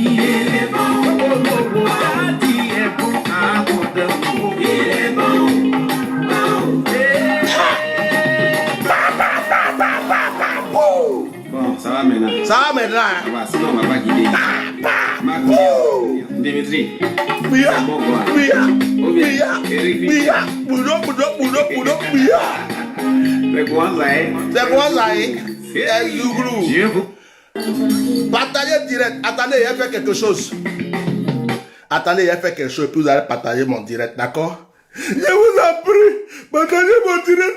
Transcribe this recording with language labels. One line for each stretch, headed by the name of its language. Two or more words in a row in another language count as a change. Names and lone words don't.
French: Il est bon. Daddy est bon à tendre. Il est bon. Bon, ça va maintenant. Ça va maintenant, hein? Ça va, sinon on va pas guider. Dimitri. Bia, Bon, quoi. bia, Bia. bia, bia, boudou, boudou, boudou, boudou, bia. C'est quoi ça, hein? C'est quoi ça, hein? C'est Zouglou. Dieu vous. Partagez direct. Attendez, il a fait quelque chose. Attendez, il a fait quelque chose. Puis vous allez partager mon direct, d'accord? Je vous en prie, partagez mon direct.